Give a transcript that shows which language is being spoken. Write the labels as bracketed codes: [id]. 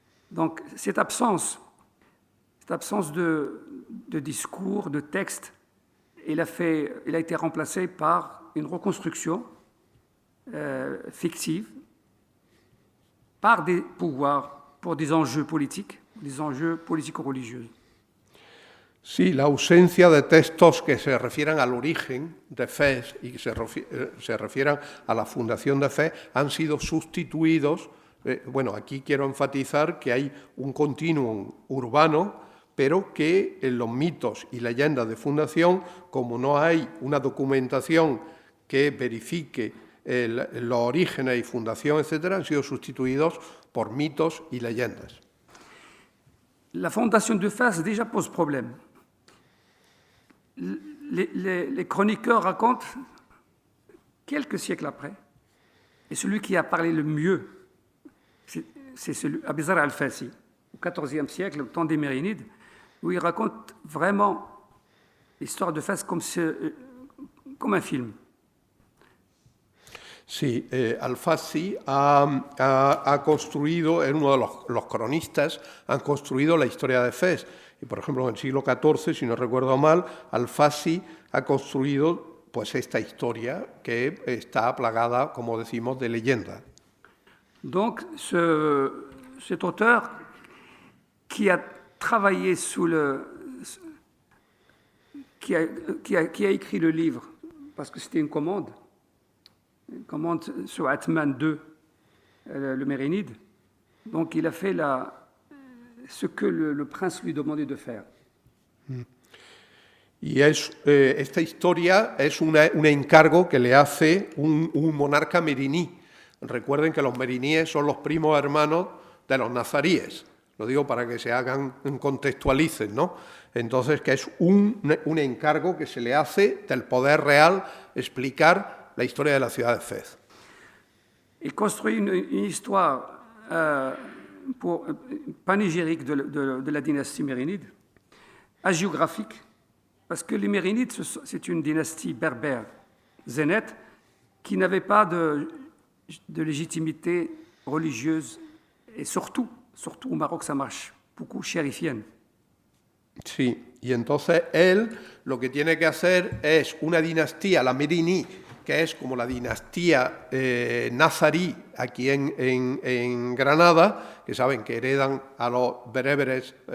[fr] Donc cette absence de discours, de texte, elle a été remplacée par une reconstruction fictive par des pouvoirs, pour des enjeux politico-religieux. [es] Sí, la ausencia de textos que se refieran al origen de Fez y que se refieran a la fundación de Fez han sido sustituidos. Bueno, aquí quiero enfatizar que hay un continuum urbano, pero que en los mitos y leyendas de fundación, como no hay una documentación que verifique los orígenes y fundación, etcétera, han sido sustituidos por mitos y leyendas. [fr] La fondation de Fès déjà pose problème. Les chroniqueurs racontent quelques siècles après, et celui qui a parlé le mieux, c'est Abizar al-Fassi, au XIVe siècle, au temps des Mérinides, où il raconte vraiment l'histoire de Fès comme un film. [es] Sí, Al-Fassi ha construido, es uno de los cronistas, han construido la historia de Fez. Y por ejemplo, en el siglo XIV, si no recuerdo mal, Al-Fassi ha construido pues esta historia que está plagada, como decimos, de leyenda. [fr] Donc, cet auteur qui a travaillé qui a écrit le livre, parce que c'était une commande sur Atman II, le Mérinide. Donc il a fait ce que le prince lui demandait de faire. [es] Y esta historia es un encargo que le hace un monarca meriní. Recuerden que los meriníes son los primos hermanos de los nazaríes. Lo digo para que se contextualicen, ¿no? Entonces, que es un encargo que se le hace del poder real explicar la historia de la ciudad de Fez. [fr] Il construit une histoire panégyrique de la dynastie mérinide, hagiographique, parce que les Mérinides, c'est une dynastie berbère, zénète, qui n'avait pas de légitimité religieuse, et surtout au Maroc, ça marche beaucoup, chérifienne. [es] Sí, y entonces él lo que tiene que hacer es una dinastía, la Meriní, que es como la dinastía nazarí aquí en Granada, que saben que heredan a los bereberes